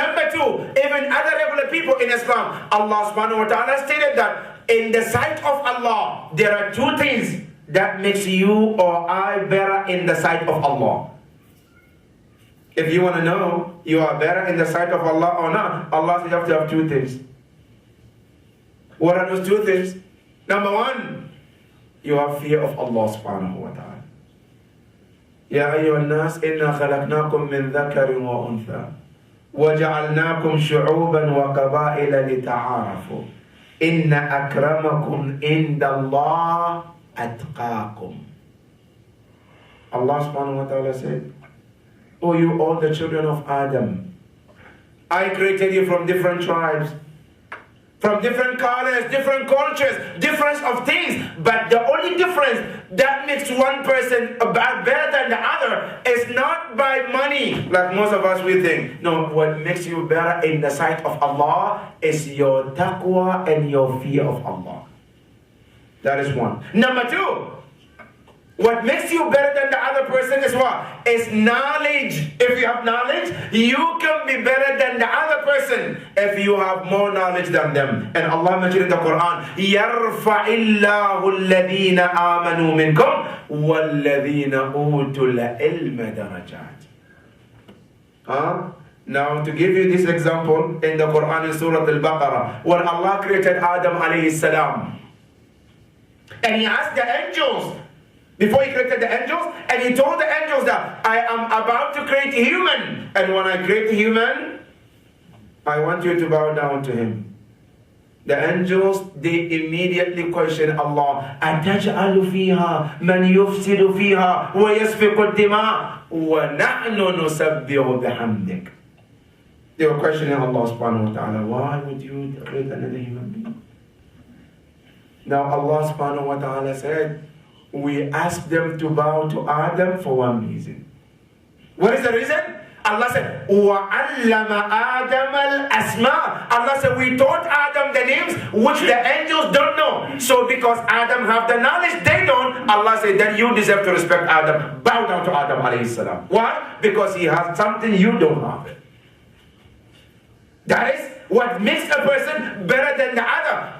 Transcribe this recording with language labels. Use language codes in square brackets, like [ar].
[en] Number two, even other regular people in Islam, Allah subhanahu wa ta'ala stated that in the sight of Allah, there are two things that makes you or I better in the sight of Allah. If you want to know you are better in the sight of Allah or not, Allah says you have to have two things. What are those two things? Number one, you have fear of Allah subhanahu wa ta'ala. [ar] يا أيها الناس إنا خلقناكم من ذكر وأنثى وجعلناكم شعوبا وقبائل لتعارفوا إن أكرمكم عند الله أَتْقَاكُمْ. [en] Allah subhanahu wa ta'ala said, "O you all the children of Adam, I created you from different tribes, from different colors, different cultures, difference of things. But the only difference that makes one person better than the other is not by money, like most of us we think. No, what makes you better in the sight of Allah is your taqwa and your fear of Allah. That is one. Number two, what makes you better than the other person is what? Is knowledge. If you have knowledge, you can be better than the other person if you have more knowledge than them. And Allah mentioned in the Quran, [ar] يَرْفَعِ اللَّهُ الَّذِينَ آمَنُوا مِنْكُمْ وَالَّذِينَ أُوتُوا الْعِلْمَ دَرَجَاتٍ. [en] Now, to give you this example in the Quran in Surah Al-Baqarah, when Allah created Adam alayhi salam, and He asked the angels, before He created the angels, and He told the angels that I am about to create a human, and when I create a human, I want you to bow down to him. The angels, they immediately question Allah, [ar] أَتَجْعَلُ فِيهَا مَنْ يُفْسِدُ فِيهَا وَيَسْفِقُ الدِّمَاءَ وَنَحْنُ نُسَبِّحُ بِحَمْدِكَ. [en] They were questioning Allah subhanahu wa ta'ala, why would you create another human being? Now Allah subhanahu wa ta'ala said, we asked them to bow to Adam for one reason. What is the reason? Allah said, [ar] وَعَلَّمَ آدَمَ الْأَسْمَاءَ. [en] Allah said, we taught Adam the names which the angels don't know. So because Adam have the knowledge, they don't. Allah said, then you deserve to respect Adam. Bow down to Adam alayhi salam. Why? Because he has something you don't have. That is what makes a person better than the other.